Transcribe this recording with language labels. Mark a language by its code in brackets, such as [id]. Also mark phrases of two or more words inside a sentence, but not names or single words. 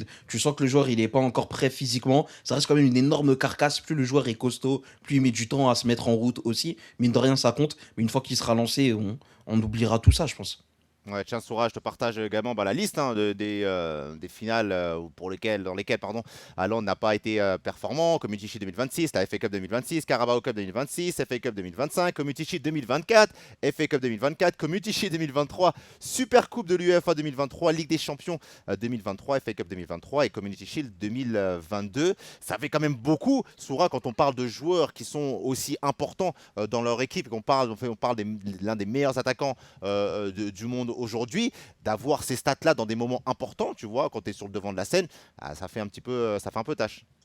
[fr] Tu sens que le joueur, il n'est pas encore prêt physiquement. Ça reste quand même une énorme carcasse. Plus le joueur est costaud, plus il met du temps à se mettre en route aussi. Mine de rien, ça compte. Mais une fois qu'il sera lancé, on oubliera tout ça, je pense. Ouais, tiens, Soura, je te partage également la liste, hein, des finales dans lesquelles pardon, Haaland n'a pas été performant. Community Shield 2026, la FA Cup 2026, Carabao Cup 2026, FA Cup 2025, Community Shield 2024, FA Cup 2024, Community Shield 2023, Super Coupe de l'UEFA 2023, Ligue des Champions 2023, FA Cup 2023 et Community Shield 2022. Ça fait quand même beaucoup, Soura, quand on parle de joueurs qui sont aussi importants dans leur équipe, on parle de l'un des meilleurs attaquants du monde aujourd'hui, d'avoir ces stats-là dans des moments importants, tu vois, quand tu es sur le devant de la scène, ça fait un petit peu, ça fait un peu tâche.